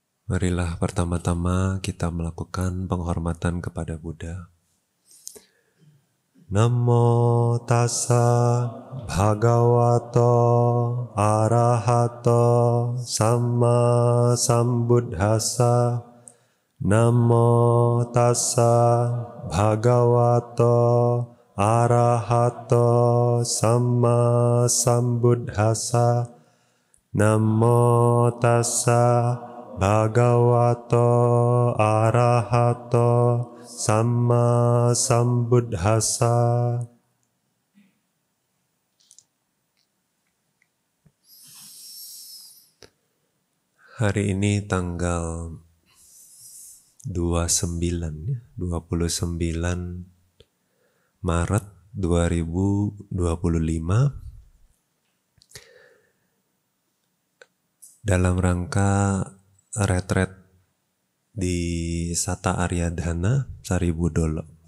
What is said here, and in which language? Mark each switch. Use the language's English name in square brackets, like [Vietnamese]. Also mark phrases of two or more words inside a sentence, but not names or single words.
[Indonesian] Marilah pertama-tama kita melakukan penghormatan kepada Buddha. [Pali] Namo tassa bhagavato arahato samma sambuddhassa. Namo tassa bhagavato arahato samma sambuddhassa. Namo tassa bhagavato arahato samma sambuddhassa. [Indonesian] Hari ini tanggal 29 Maret 2025 dalam rangka retret di Sata Aryadhana Saribudolo.